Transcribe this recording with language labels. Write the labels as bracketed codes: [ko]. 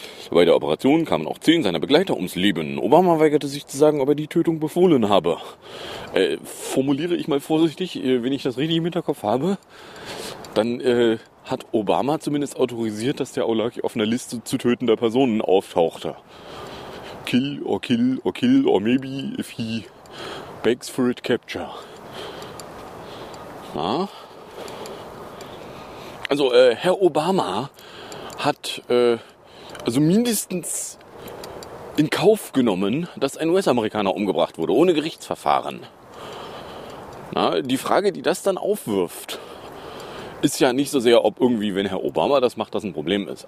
[de] Bei der Operation kamen auch 10 seiner Begleiter ums Leben. Obama weigerte sich zu sagen, ob er die Tötung befohlen habe. Formuliere ich mal vorsichtig, wenn ich das richtig im Hinterkopf habe, dann hat Obama zumindest autorisiert, dass der Awlaki auf einer Liste zu tötender Personen auftauchte. [en] Kill or kill or kill or maybe if he begs for it capture. [de] Na? Also, Herr Obama hat also mindestens in Kauf genommen, dass ein US-Amerikaner umgebracht wurde, ohne Gerichtsverfahren. Na, die Frage, die das dann aufwirft, ist ja nicht so sehr, ob irgendwie, wenn Herr Obama das macht, das ein Problem ist.